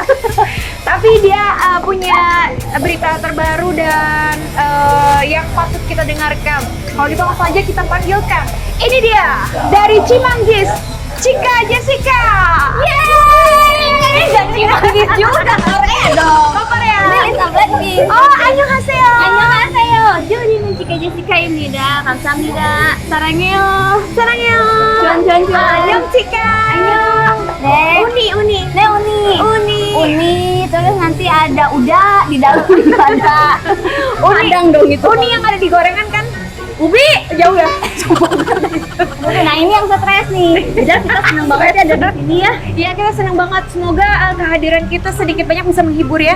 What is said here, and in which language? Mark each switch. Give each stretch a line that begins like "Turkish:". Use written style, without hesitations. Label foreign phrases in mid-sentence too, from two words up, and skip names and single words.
Indonesian: Tapi dia punya berita terbaru dan yang patut kita dengarkan. Kalau gitu langsung aja kita panggilkan. Ini dia dari Cimanggis, Cika Jessica. Yeay! Dan Cimanggis juga. Korea dong. Korea. Ini Blackpink.
Korean: Oh, annyeonghaseyo. 안녕하세요. 저는 지카 제시카입니다. 감사합니다. 사랑해요. Sarangyo. 좋an. Annyeong Cika. 안녕. 네.
Indonesian: Uni.
Korean: 네,
Indonesian: Uni. Uni. Terus nanti ada udah di dalam ada. Uni. Padang dong itu. Uni yang ada di gorengan kan? Ubi. Jauh ya? Nah, ini yang stres nih. Jadi kita senang banget ya ada di sini ya. Iya, kita senang banget. Semoga kehadiran kita sedikit banyak bisa menghibur ya.